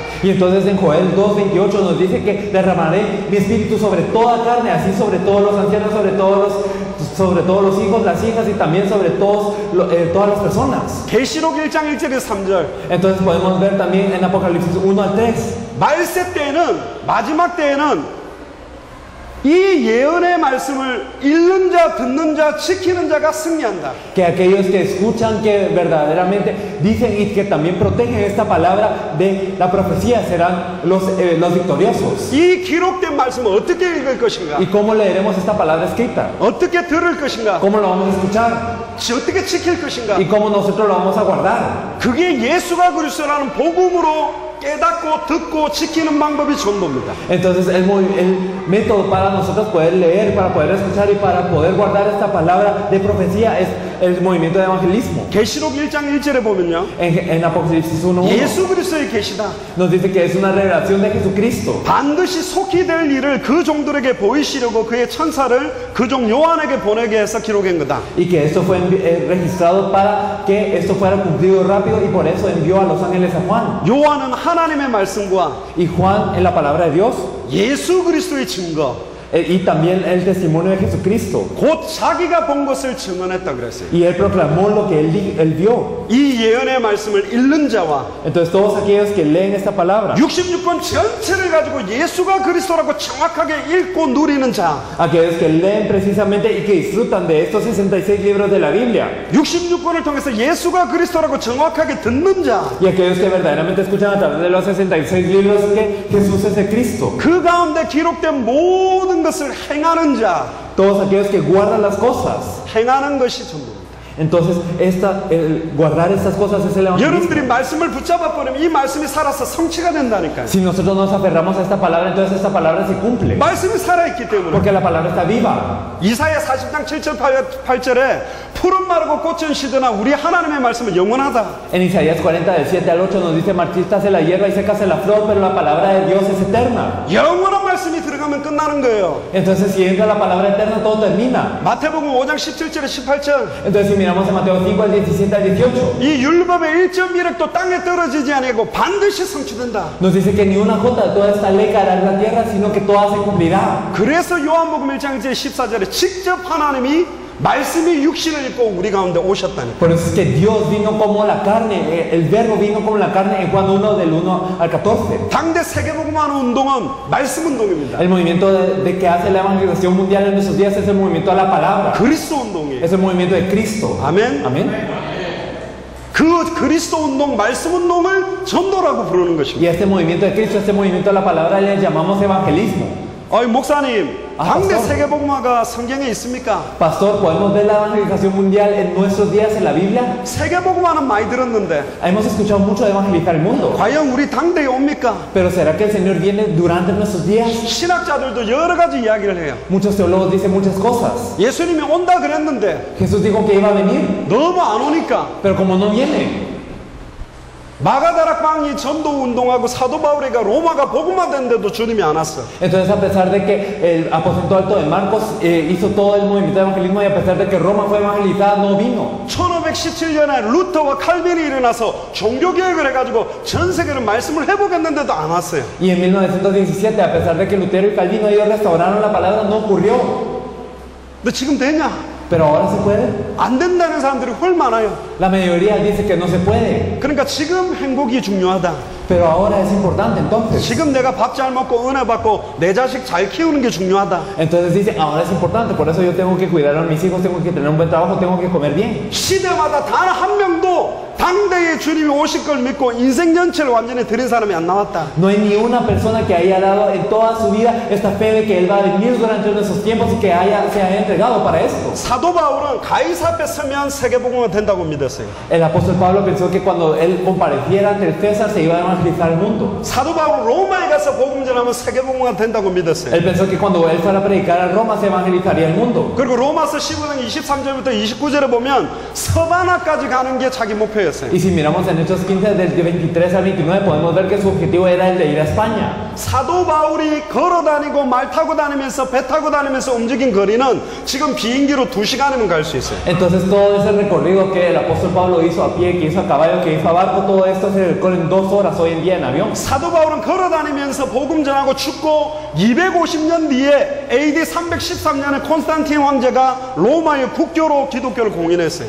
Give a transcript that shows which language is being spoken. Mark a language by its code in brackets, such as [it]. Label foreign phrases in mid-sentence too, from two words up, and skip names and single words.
[es] Y entonces en Joel 2:28 nos dice que derramaré mi espíritu sobre toda carne, así sobre todos los ancianos, sobre todos los hijos, las hijas y también sobre todas las personas. [ko] 계시록 1장 1절에서 3절 [es] Entonces podemos ver también en Apocalipsis 1 al 3 [ko] 말세 때에는 마지막 때에는 이 예언의 말씀을 읽는 자, 듣는 자, 지키는 자가 승리한다. [es] que aquellos que escuchan, que verdaderamente dicen y que también protegen esta palabra de la profecía serán los victoriosos. [ko] 이 기록된 말씀을 어떻게 읽을 것인가? [es] ¿Y cómo leeremos esta palabra escrita? [ko] 어떻게 들을 것인가? [es] ¿Cómo lo vamos a escuchar? [ko] 어떻게 지킬 것인가? [es] ¿Y cómo nosotros lo vamos a guardar? [ko] 그게 예수가 그리스도라는 복음으로 깨닫고 듣고 지키는 방법이 전도입니다. [es] Entonces el método para nosotros poder leer, para poder escuchar y para poder guardar esta palabra de profecía es el movimiento de evangelismo. [ko] 계시록 1장 1절에 보면요. [es] En Apocalipsis 1:1 [ko] 예수 그리스도의 계시다. [es] nos dice que es una revelación de Jesucristo. [ko] 반드시 속히 될 일을 그 종들에게 보이시려고 그의 천사를 그 종 요한에게 보내게 해서 기록한 거다. [es] Y que esto fue registrado para que esto fuera cumplido rápido y por eso envió a los ángeles a Juan. [ko] 요한은 하나님의 말씀과 [es] Y Juan en la palabra de Dios [ko] 예수 그리스도의 증거 [es] y también el testimonio de Jesucristo. [ko] 곧 자기가 본 것을 증언했다 그랬어요. [es] Y él proclamó lo que él vio. [ko] 이 예언의 말씀을 읽는 자와 [es] Entonces todos aquellos que leen esta palabra, [ko] 66권 전체를 가지고 예수가 그리스도라고 정확하게 읽고 누리는 자, [es] aquellos que leen precisamente y que disfrutan de estos 66 libros de la Biblia, [ko] 66권을 통해서 예수가 그리스도라고 정확하게 듣는 자, [es] y aquellos que verdaderamente escuchan a través de los 66 libros que Jesús es el Cristo, [ko] 그 가운데 기록된 모든 것을 행하는 자, [es] todos aquellos que guardan las cosas. [ko] 행하는 것이 전부입니다. [es] Entonces guardar estas cosas es el evangelismo. [ko] 여러분들이 말씀을 붙잡아 버리면 이 말씀이 살아서 성취가 된다니까요. [es] Si nosotros nos aferramos a esta palabra, entonces esta palabra se cumple. [ko] 말씀이 살아있기 때문에. [es] Porque la palabra está viva. [ko] 이사야 40장 7절 8절에 푸른 마르고 꽃은 시드나 우리 하나님의 말씀은 영원하다. [es] En Isaías 40 del 7 al 8 nos dice marchítase la hierba y sécase la flor, pero la palabra de Dios es eterna. [ko] 영원한 말씀이 들어가면 끝나는 거예요. [es] Entonces si entra la palabra eterna todo termina. [ko] 마태복음 5장 17절에 18절. [es] Entonces si miramos en Mateo 5 al 17 al 18 [ko] 이 율법의 1.1획도 땅에 떨어지지 아니고 반드시 성취된다. [es] nos dice que ni una jota de toda esta ley caerá en la tierra, sino que toda se cumplirá. [ko] 그래서 요한복음 1장 14절에 직접 하나님이 말씀이 육신을 입고 우리 가운데 오셨다니. [es] Por eso es que Dios vino como la carne, el verbo vino como la carne en Juan 1 del 1 al 14. [ko] 당대 세계복음화하는 운동은 말씀 운동입니다. [es] El movimiento de que hace la evangelización mundial en nuestros días es el movimiento a la palabra. [ko] 그리스도 운동이에요. [es] Es el movimiento de Cristo. [ko] 아멘. [es] Amén. [ko] 그 그리스도 운동, 말씀 운동을 전도라고 부르는 것입니다. [es] Y este movimiento de Cristo, este movimiento a la palabra le llamamos evangelismo. [ko] 어이 목사님, 아, 당대 [es] pastor. [ko] 세계복음화가 성경에 있습니까? [es] Pastor, ¿podemos ver la evangelización mundial en nuestros días en la Biblia? [ko] 세계복음화는 많이 들었는데 [es] Hemos escuchado mucho de evangelizar el mundo. [ko] 과연 우리 당대에 옵니까? [es] Pero ¿será que el Señor viene durante nuestros días? [ko] 신학자들도 여러 가지 이야기를 해요. [es] Muchos teólogos dicen muchas cosas. [ko] 예수님이 온다 그랬는데 [es] Jesús dijo que iba a venir, [ko] 너무 안 오니까 [es] pero como no viene. [ko] 마가다락방이 전도 운동하고 사도 바울이가 로마가 복음화됐는데도 주님이 안 왔어. [es] Entonces, a pesar de que el aposento alto de Marcos hizo todo el movimiento de evangelismo y a pesar de que Roma fue evangelizada, no vino. [ko] 1517년에 루터와 칼빈이 일어나서 종교개혁을 해가지고 전 세계를 말씀을 해보겠는데도 안 왔어요. [es] Y en 1917, a pesar de que Lutero y Calvino ellos restauraron la palabra, no ocurrió. [ko] 근데 지금 되냐? [es] Pero ahora se puede. [ko] 안 된다는 사람들이 훨 많아요. [es] La mayoría dice que no se puede. [ko] 그러니까 지금 행복이 중요하다. [es] Pero ahora es importante entonces. [ko] 지금 내가 밥 잘 먹고 은혜 받고 내 자식 잘 키우는 게 중요하다. [es] Entonces dicen, ahora es importante, por eso yo tengo que cuidar a mis hijos, tengo que tener un buen trabajo, tengo que comer bien. [ko] 시대마다 단 한 명도 당대의 주님이 오실 걸 믿고 인생 전체를 완전히 드린 사람이 안 나왔다. [es] No hay ni una persona que haya dado en toda su vida esta fe de que Él va a venir durante nuestros tiempos y que se haya entregado para esto. [ko] 사도 바울은 가이사 앞에 서면 세계복음화 된다고 믿었어요. [es] El apóstol Pablo pensó que cuando él compareciera ante el César se iba a evangelizar el mundo. [ko] 사도 바울은 로마에 가서 복음 전하면 세계복음화 된다고 믿었어요. [es] Él pensó que cuando él fuera a predicar a Roma se evangelizaría el mundo. [ko] 그리고 로마서 15장 23절부터 29절에 보면 서바나까지 가는 게 자기 목표였어요. [es] Y si miramos en Hechos 15 del 23 al 29 podemos ver que su objetivo era el de ir a España. [ko] 사도 바울이 걸어 다니고 말 타고 다니면서 배 타고 다니면서 움직인 거리는 지금 비행기로 2시간이면 갈 수 있어요. [es] Entonces todo ese recorrido que el apóstol Pablo hizo a pie, que hizo a caballo, que hizo a barco, todo esto se recorre en 2 horas hoy en día en avión. [ko] 사도 바울은 걸어 다니면서 복음 전하고 죽고 250년 뒤에 AD 313년에 콘스탄틴 황제가 로마의 국교로 기독교를 공인했어요.